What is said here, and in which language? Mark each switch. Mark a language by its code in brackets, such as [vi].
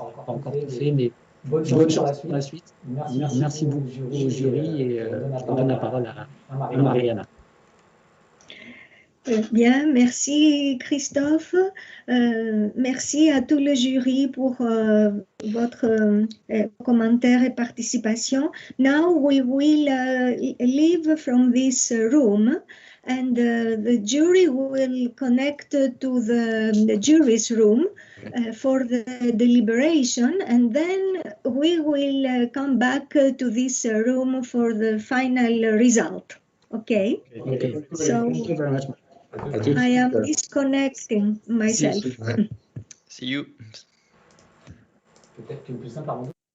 [fr] On n'a pas encore tout fait, mais bonne chance pour la suite. Merci beaucoup au jury et je donne la parole à Mariana. Bien, merci Christophe. Merci à tout le jury pour votre commentaire et participation. [en] Now we will leave from this room and the jury will connect to the jury's room for the deliberation, and then we will come back to this room for the final result. Okay? Okay. So, thank you very much. I am disconnecting myself. See you. [fr] Peut-être que le plus simple, Armando,